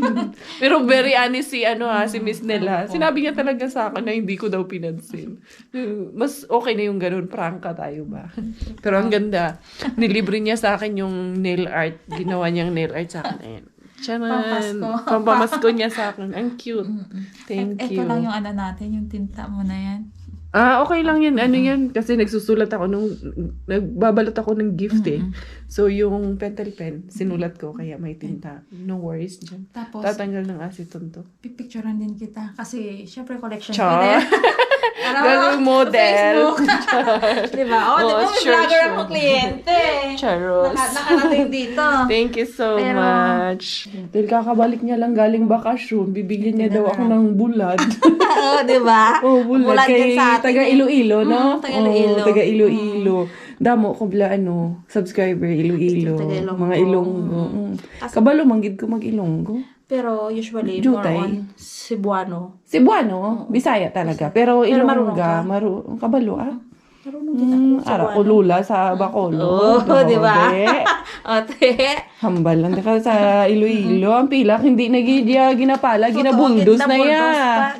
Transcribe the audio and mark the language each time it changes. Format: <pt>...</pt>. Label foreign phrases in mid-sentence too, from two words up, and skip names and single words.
<tl>Pero very honest si Miss Nella. Sinabi niya talaga sa akin na hindi ko daw pinansin. Mas okay na yung gano'n. Prangka tayo ba? Pero ang ganda. Nilibre niya sa akin yung nail art. Ginawa niyang nail art sa akin. Ayan. Charan. Pampamasko niya sa akin. Ang cute.</tl> <en>Thank you.</en> <tl>Ito lang yung natin, yung tinta mo na yan. Okay lang yan. Ano yan? Kasi nagsusulat ako nagbabalot ako ng gift eh. So, yung pentel pen, sinulat ko, kaya may tinta.</tl> <en>No worries dyan.</en> <tl>Tapos, Tatanggal ng aceton to. pipicturean din kita. Kasi, syempre, collection ko Char. din. Galing model. Diba? Oh, di ba? May</tl> <en>sure,</en> <tl>vlogger</tl> <en>sure.</en> <tl>akong kliyente. Charos. Nakarating dito.</tl> <en>Thank you so</en> <tl>Pero-</tl> <en>much.</en> <tl>Dahil kakabalik niya lang galing bakasyon, bibigyan niya daw ako ng bulad. Oo, di ba? Oh, bulad. yan Kay sa atin taga eh. Iloilo, no? Taga Iloilo. Taga Iloilo.</tl> <hil>Damo ko bla subscriber Iloilo. Taga Ilonggo. Mga Ilonggo. Kabalo manggid ko mag Ilonggo.</hil> <tl>Pero usually,</tl> <hil>Jutay.</hil> <en>more on Cebuano.</en> <tl>Cebuano, Bisaya talaga. Pero Pero marunong Ilongga, ka?</tl> <hil>kabalo</hil> <tl>Marunong kita kung</tl> <hil>Ara ko lula sa Bacolod.</hil> <tl>Oo, di ba? Grabe. Ate.</tl> <hil>Hambal lang ka sa Iloilo. Ang pilak, hindi na ginapala, ginabuldos na yan.</hil>